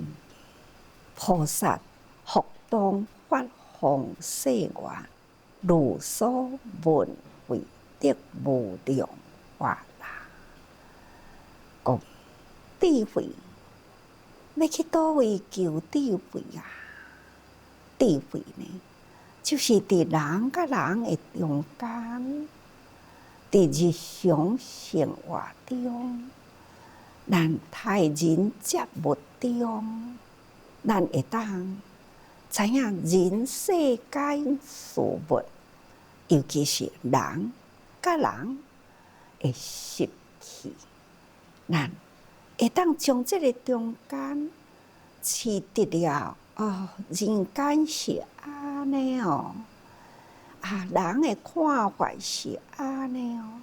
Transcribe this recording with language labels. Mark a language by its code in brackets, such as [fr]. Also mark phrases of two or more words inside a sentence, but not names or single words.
[nan] 菩萨福当发弘誓愿，如所闻为得无量法啦。讲智慧，要去倒位求智慧啊？智慧呢？就是伫人甲人的中间，伫日常生活中，咱待人接物中，咱会当知影人世间事物，尤其是人甲人的习气，咱会当从这个中间取得了人间是安尼哦，人的看法是安尼哦。